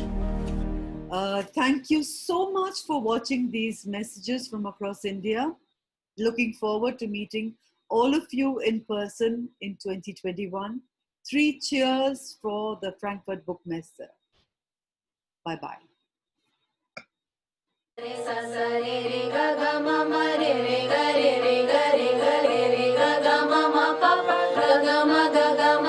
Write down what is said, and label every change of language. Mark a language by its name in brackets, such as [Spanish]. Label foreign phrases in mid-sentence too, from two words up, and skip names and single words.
[English] Thank you so much for watching these messages from across India. Looking forward to meeting all of you in person in 2021. 3 cheers for the Frankfurt Book Messe. Bye-bye. Re sa sa re re ga ga ma ma re re ga re re ga re ga re re ga ga ma ma pa pa ga ga ma ga ga